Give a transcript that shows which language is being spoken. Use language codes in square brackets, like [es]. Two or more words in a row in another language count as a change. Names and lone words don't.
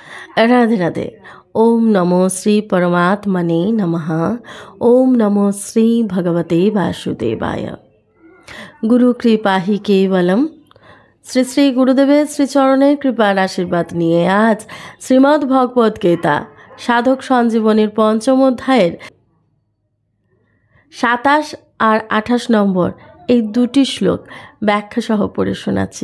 [hi] राधे राधे। [sa] ओम नमो श्री परमात्मने नमः। ओम नमो श्री भगवते वासुदेवाय। गुरु कृपा ही केवलम। [bn] শ্রী শ্রী গুরুদেবের শ্রীচরণের কৃপার আশীর্বাদ নিয়ে আজ শ্রীমদ্ ভগবদ গীতা সাধক সঞ্জীবনীর পঞ্চম অধ্যায়ের ২৭ আর ২৮ নম্বর এই দুটি শ্লোক ব্যাখ্যা সহ পড়ে শোনাচ্ছি।